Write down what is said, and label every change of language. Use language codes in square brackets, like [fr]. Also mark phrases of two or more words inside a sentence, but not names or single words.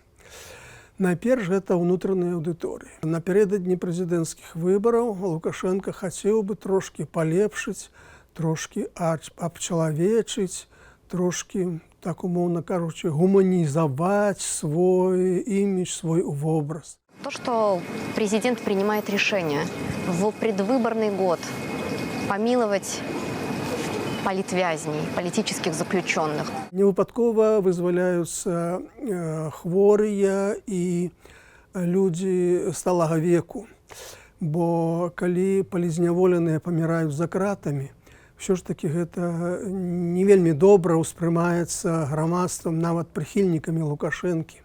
[be] Найперш, гэта ўнутраныя аўдыторыі. Напярэдадні прэзідэнцкіх выбараў Лукашенко хацеў бы трошкі палепшыць, трошкі абчалавечыць, трошкі, так умоўна кажучы, гуманізаваць свой імідж, свой вобраз. [ru] То, что президент принимает решение в предвыборный год помиловать политвязней, политических заключенных. [be] Невыпадкова вызваляюцца хворыя і людзі сталага веку. Бо калі палізняволеныя паміраюць за кратамі, ўсё ж такі гэта не вельмі добра ўспрымаецца грамадствам, нават прыхільнікамі Лукашэнкі.